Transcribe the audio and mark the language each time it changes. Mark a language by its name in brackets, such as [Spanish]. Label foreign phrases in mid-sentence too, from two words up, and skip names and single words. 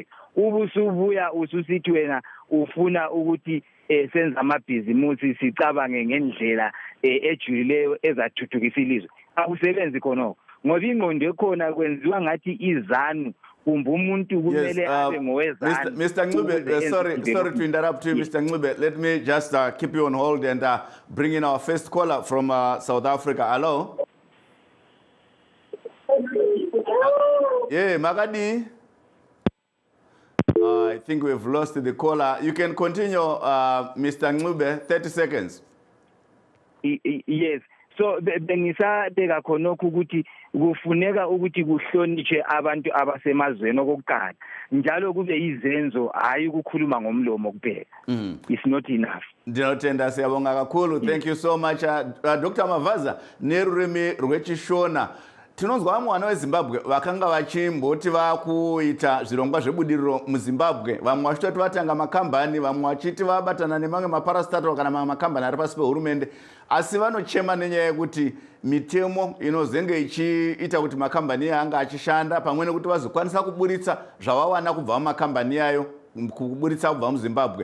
[North Ndebele] Ubusubuya ususithi wena ufuna ukuthi senza amabhizimusi sicabange ngendlela ejulileyo ezathuthukisa ilizwe. Akusebenzi khona ngoba ingqondo ekhona kwenziwa ngathi izanu kumbe umuntu kumele abe ngowezanu. [English] Mr. Ngube, sorry to interrupt you, Mr. Ngube. Let me just keep you on hold and bring in our first caller from South Africa. Hello? Yeah, Magadi. I think we've lost the caller. You can continue, Mr. Ngube, 30 seconds. Yes. [North Ndebele] So bengisabeka khonokho ukuthi kufuneka ukuthi kuhlonishwe abantu abasemazweni okuqala njalo kube izenzo hayi ukukhuluma ngomlomo kuphela. [English] It's not enough. [North Ndebele] Ndinotenda siyabonga kakhulu. [English] Thank you so much. Dr. [Shona] Mavaza, nerurimi rwechishona. Tinonzwa vamwe weZimbabwe vakanga vachimboti vakuita zvirongwa zvebudiriro muZimbabwe. Vamwe vachitoti vatanga makambani, vamwe vachiti vabatana nemamwe maparastatal kana mamwe makambani ari pasi pehurumende. Asi vanochema nenyaya yekuti mitemo inozenge ichiita kuti makambani anga achishanda pamwe nekuti vazokwanisa kuburitsa zvavawana kubva mumakambani ayo, kuburitsa kubva muZimbabwe.